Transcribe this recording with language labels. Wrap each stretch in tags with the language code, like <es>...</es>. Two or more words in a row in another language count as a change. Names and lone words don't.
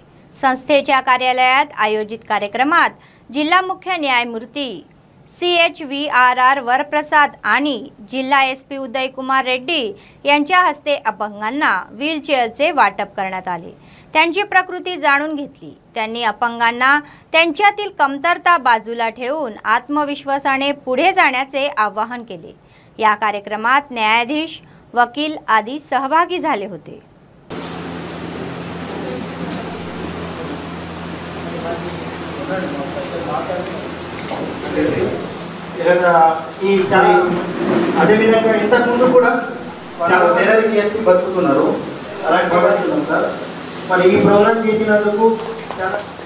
<mr>संस्थेच्या कार्यालयात आयोजित कार्यक्रमात जिल्हा मुख्य न्यायमूर्ती CHVRR वरप्रसाद आणि जिल्हा SP उदयकुमार रेड्डी यांच्या हस्ते अपंगांना व्हीलचेअरचे वाटप करण्यात आले. त्यांची प्रकृती जाणून घेतली. त्यांनी अपंगांना त्यांच्यातील कमतरता बाजूला ठेवून आत्मविश्वासाने पुढे जाण्याचे आवाहन केले. या कार्यक्रमात न्यायाधीश, वकील आदी सहभागी झाले होते.</mr> <te>అదే విధంగా ఇంతకుముందు కూడా నెలకి ఎత్తి బతుకుతున్నారు. అలాంటి భగవంతుడు సార్ మరి ఈ ప్రోగ్రామ్ చేసినందుకు చాలా</te>